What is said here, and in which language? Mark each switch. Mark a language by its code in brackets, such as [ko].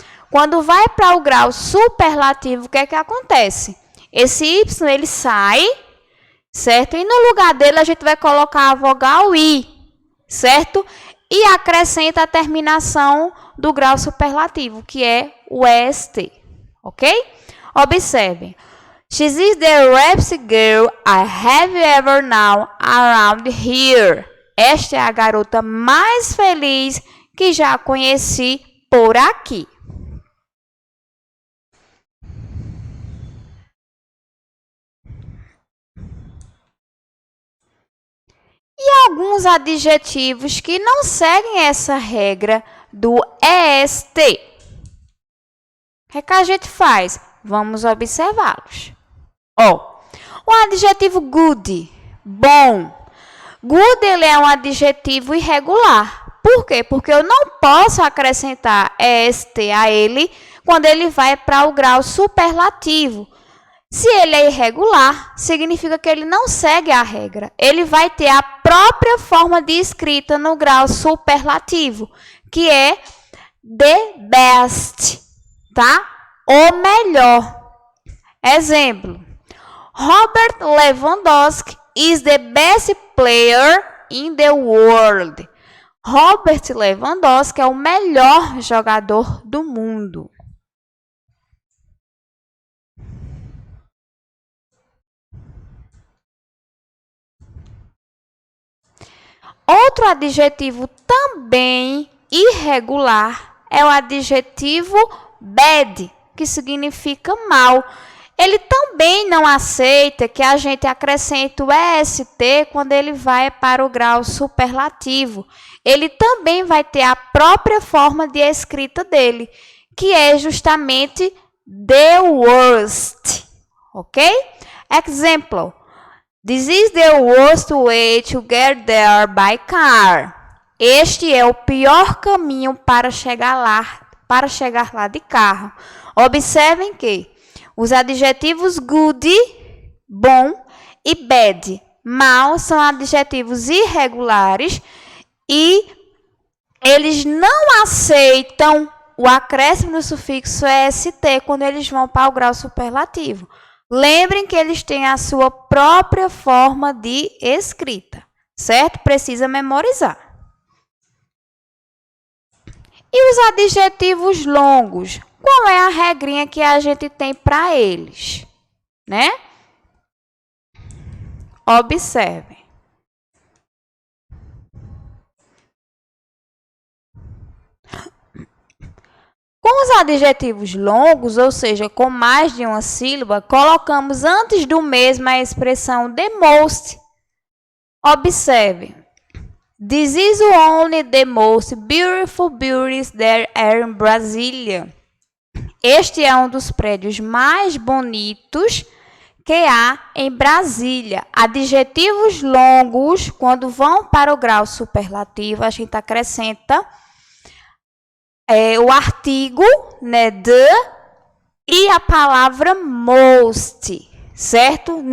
[pt] Quando vai para o grau superlativo, o que é que acontece? Esse Y, ele sai, certo? E no lugar dele, a gente vai colocar a vogal I, certo? E acrescenta a terminação do grau superlativo, que é o est, ok? Observem. [en] She is the rapest girl I have ever known around here. [pt] Esta é a garota mais feliz que já conheci por aqui. E alguns adjetivos que não seguem essa regra do EST. O que a gente faz? Vamos observá-los. O adjetivo good, bom. Good ele é um adjetivo irregular. Por quê? Porque eu não posso acrescentar EST a ele quando ele vai para o grau superlativo. Se ele é irregular, significa que ele não segue a regra. Ele vai ter a própria forma de escrita no grau superlativo, que é the best, tá? O melhor. Exemplo: [en] Robert Lewandowski is the best player in the world. [pt] Robert Lewandowski é o melhor jogador do mundo. Outro adjetivo também irregular é o adjetivo bad, que significa mal. Ele também não aceita que a gente acrescente o EST quando ele vai para o grau superlativo. Ele também vai ter a própria forma de escrita dele, que é justamente the worst. Ok? Exemplo: [en] This is the worst way to get there by car. [pt] Este é o pior caminho para chegar lá de carro. Observem que os adjetivos good, bom, e bad, mal, são adjetivos irregulares e eles não aceitam o acréscimo do sufixo EST quando eles vão para o grau superlativo. Lembrem que eles têm a sua própria forma de escrita, certo? Precisa memorizar. E os adjetivos longos? Qual é a regrinha que a gente tem para eles, né? Observem. Com os adjetivos longos, ou seja, com mais de uma sílaba, colocamos antes do mesmo a expressão the most. Observe. [en] This is only the most beautiful buildings there are in Brasília. [pt] Este é um dos prédios mais bonitos que há em Brasília. Adjetivos longos, quando vão para o grau superlativo, a gente acrescenta o artigo, né, the, e a palavra most, certo?